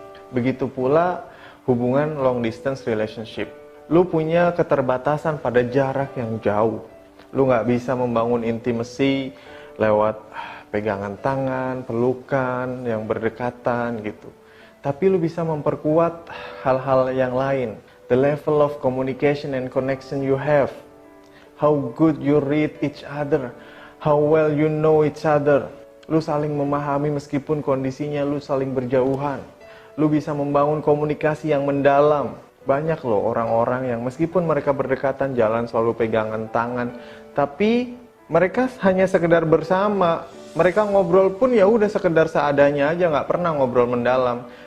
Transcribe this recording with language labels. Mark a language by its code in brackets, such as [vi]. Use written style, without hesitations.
[id] Begitu pula hubungan long distance relationship. Lu punya keterbatasan pada jarak yang jauh. Lu nggak bisa membangun intimacy lewat pegangan tangan, pelukan yang berdekatan gitu. Tapi lu bisa memperkuat hal-hal yang lain. [en] The level of communication and connection you have. How good you read each other. How well you know each other. [id] Lu saling memahami meskipun kondisinya lu saling berjauhan. Lu bisa membangun komunikasi yang mendalam. Banyak loh orang-orang yang meskipun mereka berdekatan jalan selalu pegangan tangan. Tapi mereka hanya sekedar bersama. Mereka ngobrol pun ya udah sekedar seadanya aja, nggak pernah ngobrol mendalam.